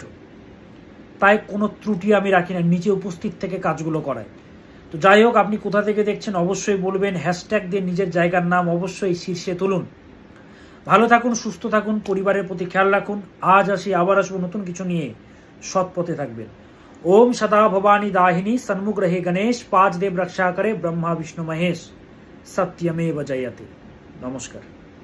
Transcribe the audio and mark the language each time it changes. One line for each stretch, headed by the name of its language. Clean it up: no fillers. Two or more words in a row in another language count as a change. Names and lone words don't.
Bangla: তাই কোনো ত্রুটি আমি রাখি না, নিচে উপস্থিত থেকে কাজগুলো করায়। তো যাই হোক, আপনি কোথা থেকে দেখছেন অবশ্যই বলবেন, হ্যাশট্যাগ দিয়ে নিজের জায়গার নাম অবশ্যই শীর্ষে তুলুন। ভালো থাকুন, সুস্থ থাকুন, পরিবারের প্রতি খেয়াল রাখুন। আজ আসি, আবার আসবো নতুন কিছু নিয়ে। সৎ পথে থাকবেন।
Hindi: ओम सदा भवानी दाहिनी सन्मुख रहे गणेश, पांच देव रक्षा करे ब्रह्मा विष्णु महेश,
Sanskrit: सत्यमेव जयते।
Hindi: नमस्कार।